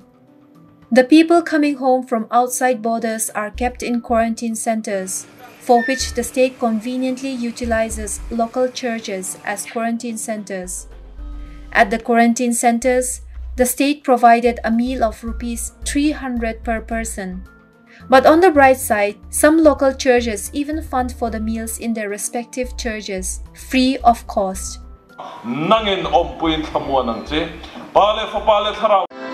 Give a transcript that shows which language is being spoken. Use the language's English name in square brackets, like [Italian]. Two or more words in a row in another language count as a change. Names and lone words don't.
[English] The people coming home from outside borders are kept in quarantine centers, for which the state conveniently utilizes local churches as quarantine centers. At the quarantine centers, the state provided a meal of Rs 300 per person. But on the bright side, some local churches even fund for the meals in their respective churches, free of cost. [Hmar] Nangin ompuin thamua nangche pale fa pale thara